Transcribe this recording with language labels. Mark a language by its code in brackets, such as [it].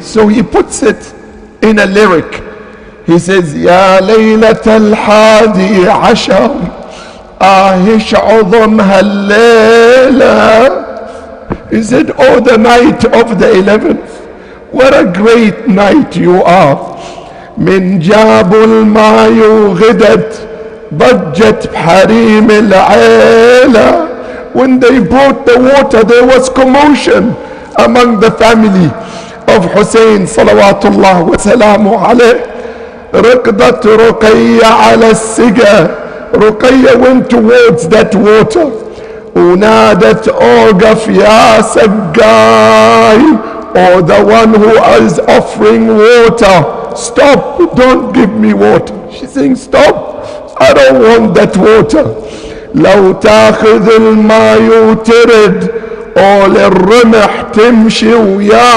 [en] So he puts it in a lyric. He says, [ar] "Ya Laylat al-Hadi Ashar, Ahish Udhum Hallayla." [en] He said, "Oh, the night of the 11th, what a great night you are. [ar] من جابوا الماي وغدت ضجت بحريم العيلة. [en] When they brought the water, there was commotion among the family of Hussein salawatullah wa salamu alayh. [ar] ركضت رقية على السقا. [en] Ruqayya went towards that water. [ar] ونادت أوقف يا سقاي, [en] or the one who is offering water, stop, don't give me water. She's saying stop, I don't want that water. [ar] لو تاخذ الماء وترد أول الرمح تمشي وياي.